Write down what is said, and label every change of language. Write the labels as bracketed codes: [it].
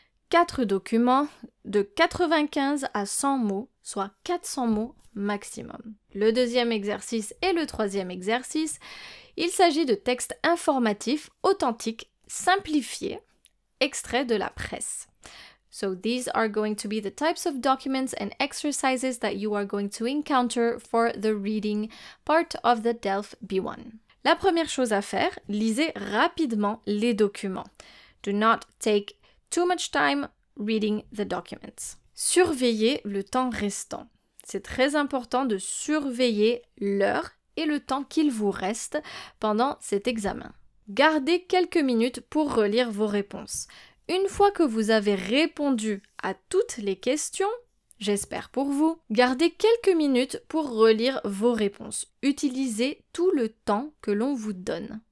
[fr] 4 documents de 95 à 100 mots, soit 400 mots maximum. Le deuxième exercice et le troisième exercice, il s'agit de textes informatifs authentiques, simplifiés, extraits de la presse. [en] So these are going to be the types of documents and exercises that you are going to encounter for the reading part of the DELF B1. [fr] La première chose à faire, lisez rapidement les documents. [en] Do not take too much time reading the documents. [fr] Surveillez le temps restant. C'est très important de surveiller l'heure et le temps qu'il vous reste pendant cet examen. Gardez quelques minutes pour relire vos réponses. Une fois que vous avez répondu à toutes les questions, j'espère pour vous, gardez quelques minutes pour relire vos réponses. Utilisez tout le temps que l'on vous donne.